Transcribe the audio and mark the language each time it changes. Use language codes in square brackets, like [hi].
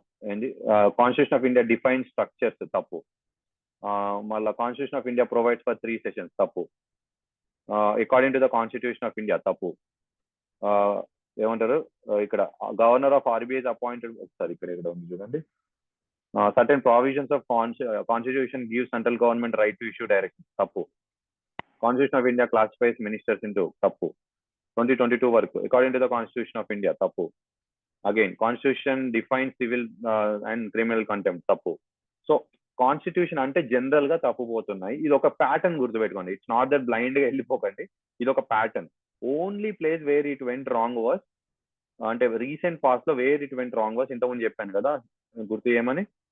[en] ఏంటి, constitution of India define structures, తప్పు. మళ్ళీ constitution of India provides for 3 sessions, తప్పు. According to the constitution of India, తప్పు. [te] ఏమంటారు ఇక్కడ, [en] governor of RBI appointed, [te] ఒకసారి ఇక్కడ ఉంది చూడండి. [en] Certain provisions of constitution gives central government right to issue directives, తప్పు. Constitution of India classifies ministers into, తప్పు. 2022 వరకు according to the Constitution of India, తప్పు. Again, Constitution defines civil and criminal contempt, తప్పు. [te] So constitution అంటే general గా తప్పు పోతున్నాయి. ఇది ఒక ప్యాటర్న్ గుర్తుపెట్టుకోండి. ఇట్స్ నాట్ దట్ బ్లైండ్ గా వెళ్ళిపోకండి. ఇది ఒక pattern. [en] only place where it went wrong was, [te] అంటే రీసెంట్ పాస్ట్ లో [en] where it went wrong was [te] ఇంతకుముందు చెప్పాను కదా, గుర్తు చేయమని.